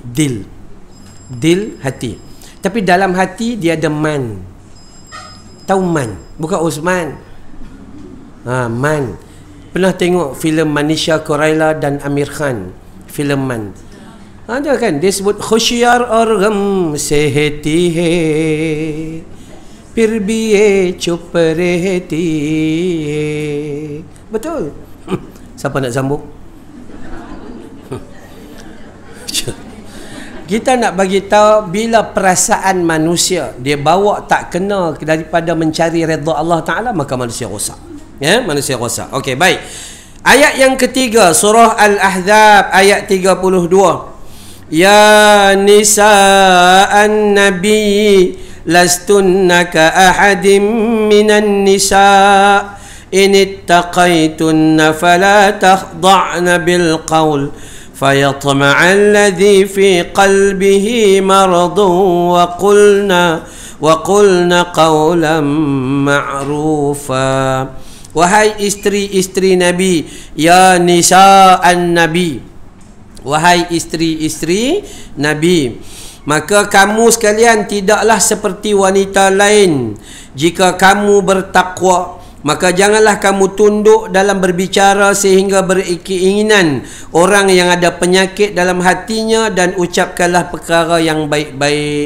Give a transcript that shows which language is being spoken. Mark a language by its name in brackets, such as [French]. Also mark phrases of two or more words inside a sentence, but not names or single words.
[Malay] Dil hati. Tapi dalam hati dia ada man. Tahu man? Bukan Osman. Man. Pernah tengok filem Manisha Koraila dan Amir Khan, filem Man? Ada kan, dia sebut [Hindi] khusyar और गम सहती है फिर भी ये चुप रहती है. [Malay] Betul. Siapa nak sambung? Kita nak bagi tahu bila perasaan manusia dia bawa tak kena daripada mencari redha Allah Taala, maka manusia rosak. Ya, manusia rosak. Okey, baik. Ayat yang ketiga, surah Al-Ahzab ayat 32. [Arabic] يا نساء النبي لستن كأحد من النساء إن اتقيتن فلا تخضعن بالقول فيطمع الذي في قلبه مرض وقلن قولا معروفا. [Malay] Wahai isteri-isteri Nabi, [Arabic] يا نساء النبي, [Malay] wahai isteri-isteri Nabi, maka kamu sekalian tidaklah seperti wanita lain. Jika kamu bertakwa, maka janganlah kamu tunduk dalam berbicara sehingga berkeinginan orang yang ada penyakit dalam hatinya, dan ucapkanlah perkara yang baik-baik.